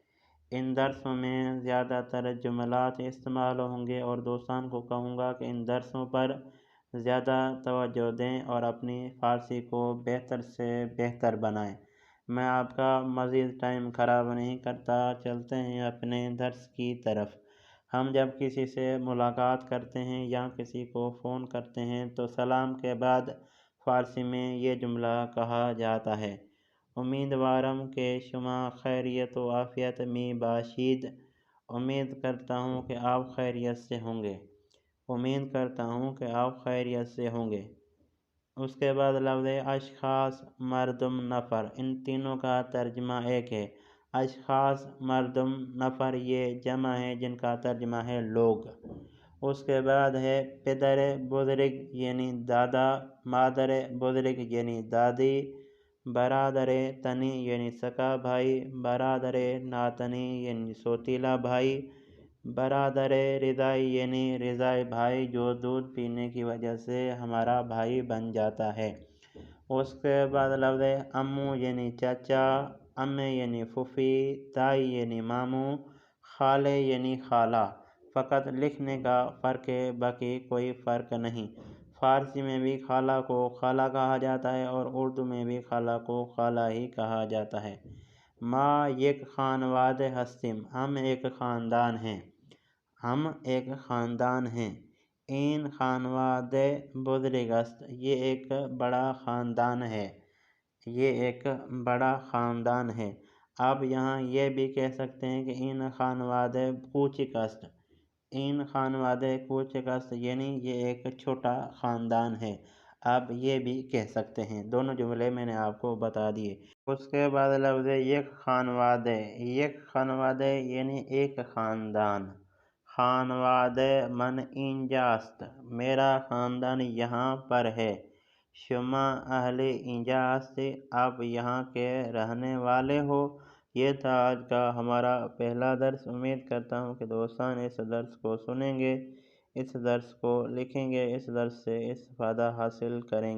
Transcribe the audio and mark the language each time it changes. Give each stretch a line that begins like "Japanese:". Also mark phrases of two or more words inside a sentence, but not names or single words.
Urdu: ان درسوں میں زیادہ تر جملات استعمال ہوں گے اور دوستان کو کہوں گا کہ ان درسوں پر زیادہ توجہ دیں اور اپنی فارسی کو بہتر سے بہتر بنائیں۔ میں آپ کا مزید ٹائم خراب نہیں کرتا، چلتے ہیں اپنے درس کی طرف۔ ہم جب کسی سے ملاقات کرتے ہیں یا کسی کو فون کرتے ہیں تو سلام کے بعد فارسی میں یہ جملہ کہا جاتا ہے:
Persian: امیدوارم کہ شما خیریت و عافیت می باشید۔
Urdu: امید کرتا ہوں کہ آپ خیریت سے ہوں گے۔ امید کرتا ہوں کہ آپ خیریت سے ہوں گے۔ اس کے بعد لفظ
Persian: اشخاص، مردم، نفر،
Urdu: ان تینوں کا ترجمہ ایک ہے۔
Persian: اشخاص، مردم، نفر
Urdu: یہ جمع ہے جن کا ترجمہ ہے لوگ۔ اس کے بعد ہے
Persian: پدر بزرگ
Urdu: یعنی دادا،
Persian: مادر بزرگ
Urdu: یعنی دادی،
Persian: برادر تنی
Urdu: یعنی سگا بھائی،
Persian: برادر ناتنی
Urdu: یعنی سوتیلا بھائی،
Persian: برادر رضائی
Urdu: یعنی رضائی بھائی جو دودھ پینے کی وجہ سے ہمارا بھائی بن جاتا ہے۔ اس کے بعد لفظ امو یعنی چاچا، امے یعنی پھوپھی، تائی یعنی ماموں، خالے یعنی خالہ۔ فقط لکھنے کا فرق ہے، باقی کوئی فرق نہیں۔ فارسی میں بھی خالہ کو خالہ کہا جاتا ہے اور اردو میں بھی خالہ کو خالہ ہی کہا جاتا ہے۔
Persian: ما یک خانواده هستیم،
Urdu: ہم ایک خاندان ہیں۔ ہم ایک خاندان ہیں۔
Persian: این خانواده بزرگ است،
Urdu: یہ ایک بڑا خاندان ہے۔ یہ ایک بڑا خاندان ہے۔ آپ یہاں یہ بھی کہہ سکتے ہیں کہ
Persian: این خانواده کوچک است۔ این خانواده کوچک است
Urdu: یعنی یہ ایک چھوٹا خاندان ہے۔ آپ یہ بھی کہہ سکتے ہیں۔ دونوں جملے میں نے آپ کو بتا دیے۔ اس کے بعد لفظ
Persian: یک خانواده، یک خانواده
Urdu: یعنی ایک خاندان۔
Persian: خانواده من اینجا است،
Urdu: میرا خاندان یہاں پر ہے۔
Persian: شما اہل اینجا ہستی،
Urdu: آپ یہاں کے رہنے والے ہو۔ یہ تھا آج کا ہمارا پہلا درس۔ امید کرتا ہوں کہ دوستان اس درس کو سنیں گے، اس درس کو لکھیں گے، اس درس سے استفادہ حاصل کریں گے۔